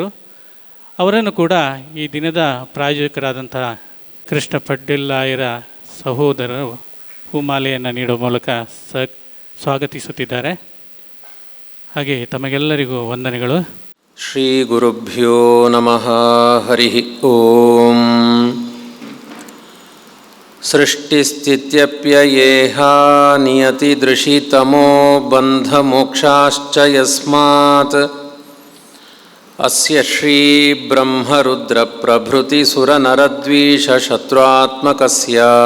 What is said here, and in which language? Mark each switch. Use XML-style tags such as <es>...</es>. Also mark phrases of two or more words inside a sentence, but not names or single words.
<kn>ಅವರನ್ನು ಕೂಡ ಈ ದಿನದ ಪ್ರಾಯೋಜಕರಾದಂತಹ ಕೃಷ್ಣ ಪಡ್ಡಿಲ್ಲಾಯರ ಸಹೋದರರು ಹೂಮಾಲೆಯನ್ನು ನೀಡುವ ಮೂಲಕ ಸ್ವಾಗತಿಸುತ್ತಿದ್ದಾರೆ. ಹಾಗೆ ತಮಗೆಲ್ಲರಿಗೂ ವಂದನೆಗಳು.</kn> <sa>ಶ್ರೀ ಗುರುಭ್ಯೋ ನಮಃ. ಹರಿ ಓಂ. ಸೃಷ್ಟಿಸ್ಥಿತ್ಯಪ್ಯಯೇಹ ನಿಯತಿದೃಶಿತಮೋ ಬಂಧಮೋಕ್ಷಾಶ್ಚ ಯಸ್ಮಾತ್ ಅಸ್ಯ ಶ್ರೀ ಬ್ರಹ್ಮರುದ್ರ ಪ್ರಭೃತಿ ಸುರನರದ್ವೀಷ ಶತ್ರುತ್ಮಕಸ್ಯ</sa>